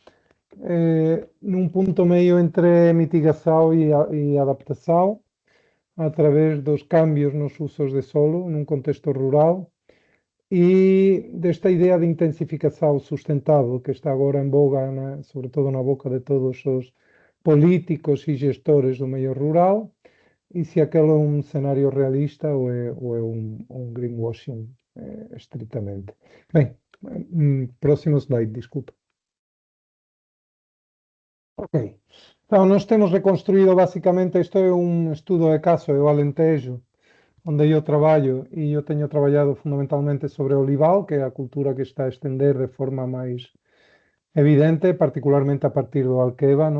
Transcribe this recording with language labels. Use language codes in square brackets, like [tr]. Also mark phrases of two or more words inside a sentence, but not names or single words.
[gl] nun punto medio entre mitigación e adaptación a través dos cambios nos usos de solo nun contexto rural e desta idea de intensificación sustentável que está agora en boga, sobre todo na boca de todos os políticos e gestores do medio rural, e se aquele é un cenario realista ou é un greenwashing estritamente. Ben, próximo slide, desculpa. [pt] Ok, então nós temos reconstruído basicamente, isto é un estudo de caso, é o Alentejo, onde eu traballo, e eu tenho trabalhado fundamentalmente sobre o olival, que é a cultura que está a estender de forma mais evidente, particularmente a partir do Alqueva, no?